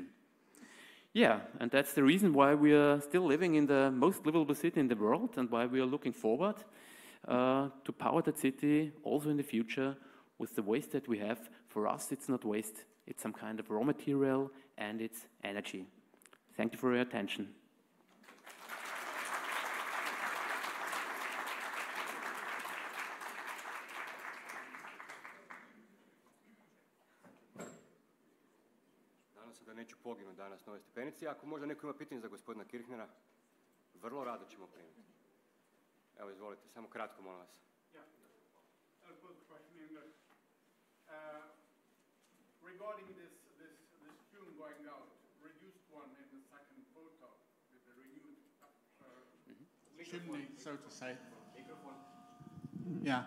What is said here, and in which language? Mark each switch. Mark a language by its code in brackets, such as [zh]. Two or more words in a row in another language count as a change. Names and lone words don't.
[en] Yeah, and that's the reason why we are still living in the most livable city in the world, and why we are looking forward to power that city also in the future with the waste that we have. For us, it's not waste, it's some kind of raw material, and it's energy. Thank you for your attention. [sr] Nadam se da neću poginuti danas na ovoj stepenici. Ako možda neko ima pitanje za gospodina Kirchnera, vrlo rado ćemo primiti. Evo, izvolite, samo kratko, molim vas. [en] Regarding this fume going out, reduced one in the second photo with the renewed chimney, so to say. Yeah.